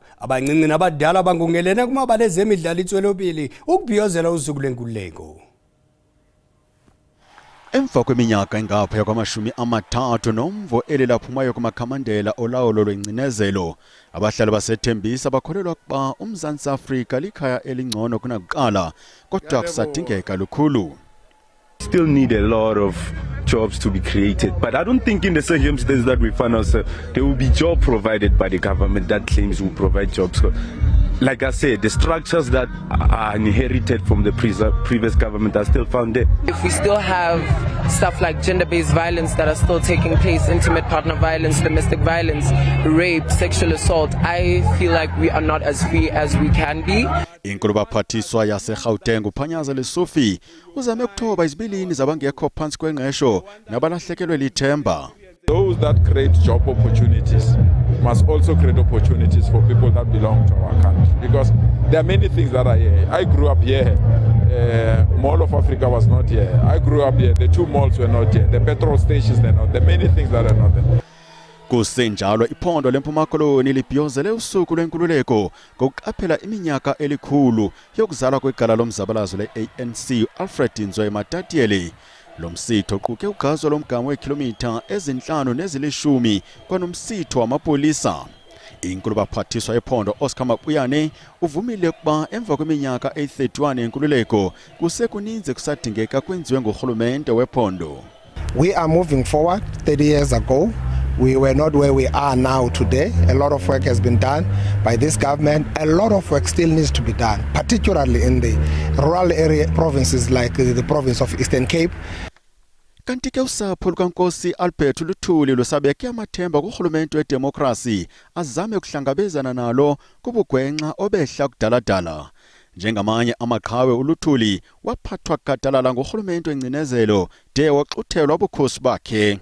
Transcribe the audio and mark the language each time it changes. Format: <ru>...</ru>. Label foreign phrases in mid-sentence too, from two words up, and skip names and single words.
<xh>Abancinci nabadala bangungelene kumabala ezemidlalo itswelopili ukubhiyozela usuku lwenkululeko. Emva kweminyaka engaphaya kwamashumi amathathu nomvo elilaphumayo kumakhamandela olawulo lwengcinezelo, abahlali basethembisa bakholelwa ukuba uMzantsi Afrika likhaya elingcono kunakuqala, kodwa kusadingeka lukhulu.</xh> <en>Still need a lot of jobs to be created, but I don't think in the circumstances that we find ourselves, there will be job provided by the government that claims will provide jobs. Like I said, the structures that are inherited from the previous government are still found there. If we still have stuff like gender-based violence that are still taking place, intimate partner violence, domestic violence, rape, sexual assault, I feel like we are not as free as we can be.</en> <xh>Inkulu baphathiswa yaseGauteng uPhanyaza Lesufi uzame ukuthoba izibilini zabangekho phansi kwengqesho nabalahlekelwe lithemba.</xh> <en>Those that create job opportunities must also create opportunities for people that belong to our country, because there are many things that are here. I grew up here. Mall of Africa was not here. I grew up here. The two malls were not here. The petrol stations were not there. Many things that are not there.</en> <xh>Kusenjalo iphondo lempuma koloni libhiyozele usuku lwenkululeko ngokuqaphela iminyaka elikhulu yokuzalwa kwegala lomzabalazo le-ANC Alfred Nzweye Matatiele. Lo msitho uquke ugazo lomgama wekilomitha ezinhlanu nezilishumi kwanomsitho wamapolisa. Inkulu baphathiswa ephondo Oscar Mapuyane uvumile ukuba emva kweminyaka eyi-31 yenkululeko kusekuninzi kusadingeka kwenziwe ngurhulumente wephondo.</xh> <en>We are moving forward. 30 years ago, we were not where we are now today. A lot of work has been done by this government. A lot of work still needs to be done, particularly in the rural area provinces like the province of Eastern Cape.</en> <xh>Kanti ke usapho lukaNkosi Albert Luthuli lusabeke amathemba kurhulumente wedemokrasi azame ukuhlangabezana nalo kubugwenxa obehla kudaladala. Njengamanye amaqhawe uLuthuli waphathwa gadalala ngurhulumente wengcinezelo de waxuthelwa ubukhosi bakhe.</xh>